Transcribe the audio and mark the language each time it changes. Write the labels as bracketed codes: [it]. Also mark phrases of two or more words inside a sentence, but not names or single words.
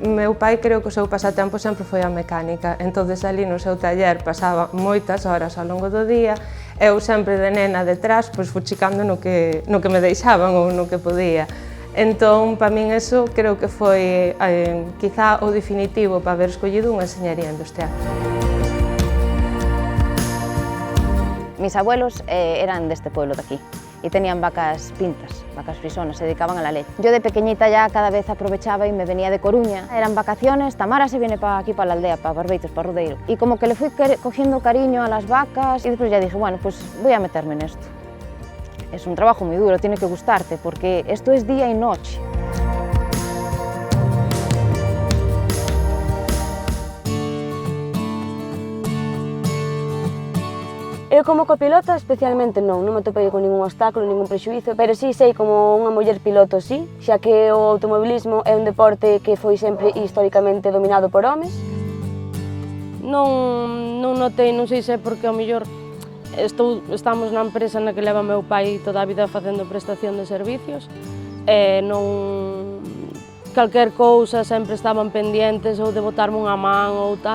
[gl] Meu pai creo que o seu pasatempo sempre foi a mecánica, entonces ali no seu taller pasaba moitas horas ao longo do día, eu sempre de nena detrás, pois fuchicando no que me deixaban ou no que podía. Entón, para min eso creo que foi quizá o definitivo para haber escollido unha enxeñería industrial. [es] Mis abuelos eran de este pueblo de aquí y tenían vacas pintas, vacas frisonas, se dedicaban a la leche. Yo de pequeñita ya cada vez aprovechaba y me venía de Coruña. Eran vacaciones, Tamara se viene aquí para la aldea, para Barbeitos, para Rodeiro. Y como que le fui cogiendo cariño a las vacas y después ya dije, bueno, pues voy a meterme en esto. Es un trabajo muy duro, tiene que gustarte porque esto es día y noche. [gl] Eu como copilota especialmente non me topei con ningún obstáculo, ningún prexuízo, pero sí sei como unha muller piloto, sí, xa que o automobilismo é un deporte que foi sempre históricamente dominado por homes. Non notei, non sei se é porque ao mellor estamos na empresa na que leva meu pai toda a vida facendo prestación de servicios, e non calquer cousa sempre estaban pendientes ou de botarme unha man ou tal.